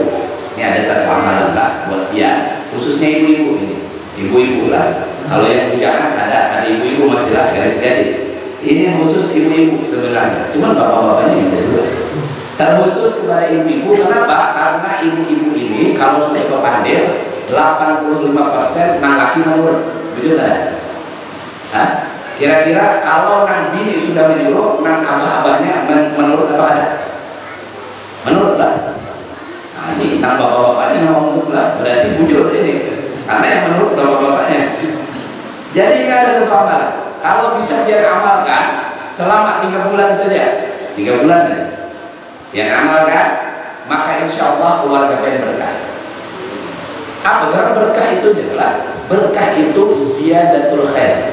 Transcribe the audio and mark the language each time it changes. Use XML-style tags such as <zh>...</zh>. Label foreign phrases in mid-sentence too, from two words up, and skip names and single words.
<id>Ini ada satu amalan lah buat dia, khususnya ibu-ibu ini, ibu-ibu lah. Kalau yang bujangan ada ibu-ibu masih lah gadis-gadis. Ini khusus ibu-ibu sebenarnya, cuman bapak-bapaknya bisa juga. Terkhusus kepada ibu-ibu, kenapa?</id> <bjn>Karena ibu-ibu ini kalau sudah kepandil 85% nang laki menurut, betul kan? Hah? Kira-kira kalau nang bini sudah menyuruh, nang abah-abahnya menurut apa ada?</bjn> <id>Menurut lah.</id> <bjn>Nah, ini nang bapak-bapaknya nang menurut lah, berarti bujur ini.</bjn> <id>Karena yang menurut bapak-bapaknya. Jadi ini ada satu amalan. Kalau bisa dia amalkan selama 3 bulan saja, 3 bulan ya. Yang amalkan, maka</id> <ar>insya Allah</ar> <id>keluarga kalian berkah. Apa karena berkah itu jelas? Berkah itu</id> <ar>ziyadatul khair.</ar>